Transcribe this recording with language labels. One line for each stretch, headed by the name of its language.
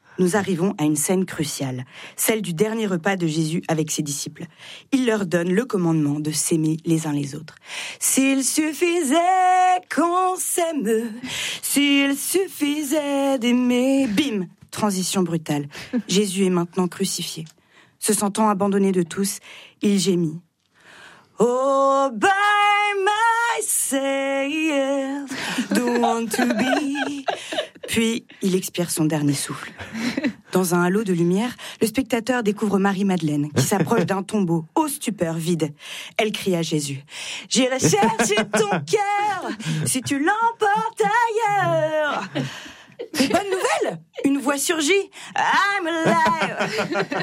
French: Nous arrivons à une scène cruciale, celle du dernier repas de Jésus avec ses disciples. Il leur donne le commandement de s'aimer les uns les autres. S'il suffisait qu'on s'aime, s'il suffisait d'aimer... Bim ! Transition brutale. Jésus est maintenant crucifié. Se sentant abandonné de tous, il gémit.
English: Oh, by myself, don't want to be...
French: Puis, il expire son dernier souffle. Dans un halo de lumière, le spectateur découvre Marie-Madeleine, qui s'approche d'un tombeau, aux stupeurs vides. Elle crie à Jésus. « J'irai chercher ton cœur, si tu l'emportes ailleurs !» Bonne nouvelle ! Une voix surgit. «
English: I'm alive !»